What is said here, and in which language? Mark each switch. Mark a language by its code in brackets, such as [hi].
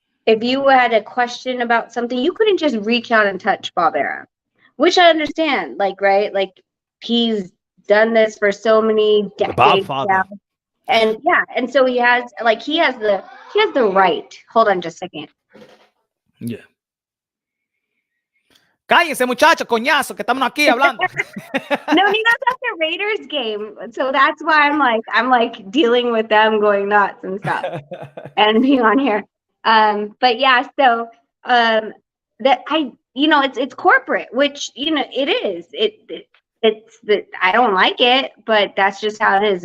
[en] if you had a question about something, you couldn't just reach out and touch Bob Arum, which I understand. Like, right? Like, he's done this for so many The decades Godfather. now. And yeah, and so he has the right. Hold on just a second. Yeah. [es] Cállense, muchachos, coñazo, que estamos aquí hablando. [en] No, Nino's at the Raiders game, so that's why I'm like dealing with them going nuts and stuff, and being on here. But yeah, so that it's corporate, which it is. It's that I don't like it, but that's just how it is.